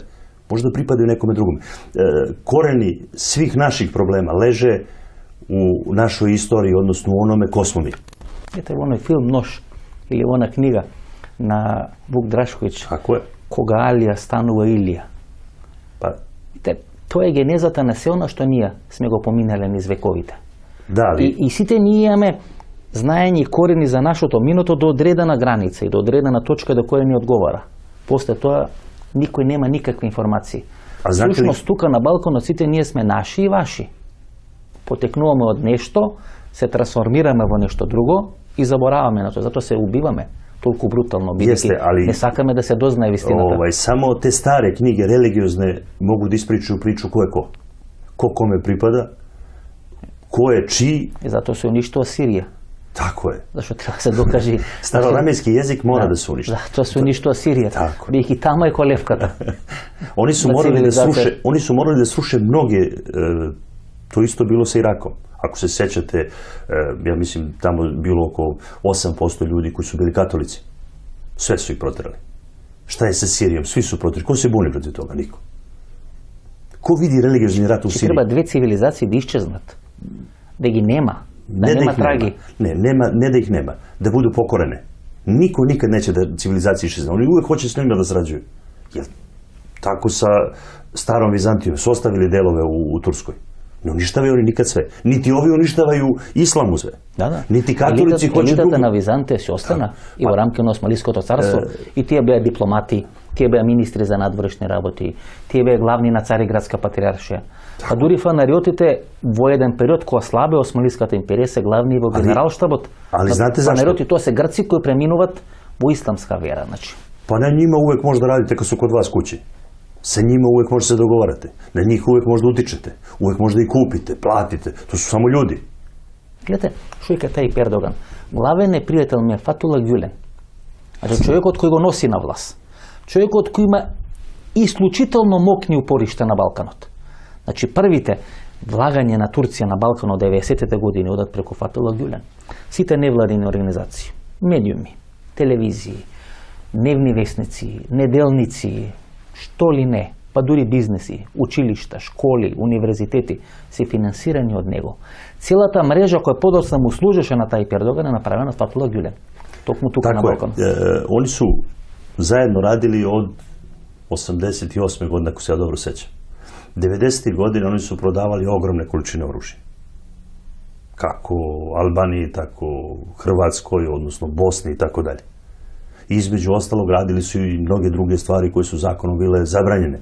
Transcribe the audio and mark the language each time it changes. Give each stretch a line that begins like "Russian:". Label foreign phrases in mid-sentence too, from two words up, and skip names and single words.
Serbian: Možda pripadaju nekome drugom. Koreni svih naših problema leže u našoj istoriji, odnosno u onome ko smo mi. Vidite, onaj film Nož ili ona knjiga na Vuk Drašković. Tako je. Koga Alija stanува Ilija. Pa, Vidite, to je genezата
Macedonian: на се оно што ние сме го поминале низ вековите.
Serbian: da,
Macedonian: И сите ние имаме знаење и корени за нашето минато до одредена граница и до одредена точка до која ни одговара. После тоа никој нема никакви информации. А знаете ли- Всушност тука на Балканот сите ние сме наши и ваши. Потекнуваме од нешто, се трансформираме во нешто друго и забораваме на тоа. Затоа се убиваме толку брутално, бидејќи не сакаме да се дознае вистината.
Serbian: Само те старе knjige religiozne mogu da ispričaju priču ko je ko. Ko kome pripada, ko je čiji.
Macedonian: И затоа се уништува Сирија.
Serbian: Tako je.
Macedonian: Зашто треба да се докаже.
Serbian: Staroramejski jezik mora da se uništi.
Macedonian: Тоа се уништува Сирија. Бидејќи таму е колевката.
Serbian: Oni su morali da sruše mnoge, to isto bilo sa Irakom. Ako se sećate, ja mislim tamo bilo oko 8% ljudi koji su bili katolici. Sve su ih proterali. Šta je sa Sirijom? Svi su proterali. Ko se buni protiv toga? Niko. Ko vidi religiozni rat u Siriji? Treba dve civilizacije da iščeznat.
Macedonian: Да ги нема. Да нема траги.
Serbian: Ne da ih nema. Da budu pokorene. Niko nikad neće da civilizacije iščezna. Oni uvek hoće s njima da sarađuju. Jer tako sa starom Vizantijom su ostavili delove u Turskoj. Ne uništavaju oni nikad sve. Niti ovi uništavaju islamu sve. Niti katolici hoće drugo.
Macedonian: Елитата на Византија се остана и во рамки на Османлиското царство и тие беа дипломати, тие беа министри за надворешни работи, тие беа главни на Цариградска патриаршија. А дури фанариотите во еден период кога слабе Османлиската империја се главни во генералштабот.
Serbian: Ali znate zašto?
Macedonian: Фанариоти тоа се грци кои преминуваат во исламска вера, значи.
Serbian: Pa na njima uvek možda radite kad su kod vas kući. Sa njima uvek možete se dogovarate. Na njih uvek možda utičete. Uvek možda i kupite, platite. To su samo ljudi.
Macedonian: Гледате, што е тај Ердоган. Главен непријател ми е Фатула Гюлен. Значи, човекот кој го носи на власт. Човекот кој има исклучително мокни упоришта на Балканот. Значи, првите влагање на Турција на Балканот 90-те години одат преку Фатула Гюлен. Сите невладини организации, медиуми, телевизии, дневни вестници, неделници, што ли не, па дури бизнеси, училишта, школи, универзитети се финансирани од него. Целата мрежа која подоцна му служеше на тај Ердоган е направена од Фатула Гюлен. Токму тука на Балкан.
Serbian: Oni su zajedno radili od 88. godine, ako se ja dobro sećam. 90. godine oni su prodavali ogromne količine oružja. Kako Albaniji, tako Hrvatskoj, odnosno Bosni i tako dalje. Između ostalog radili su i mnoge druge stvari koje su zakonom bile zabranjene.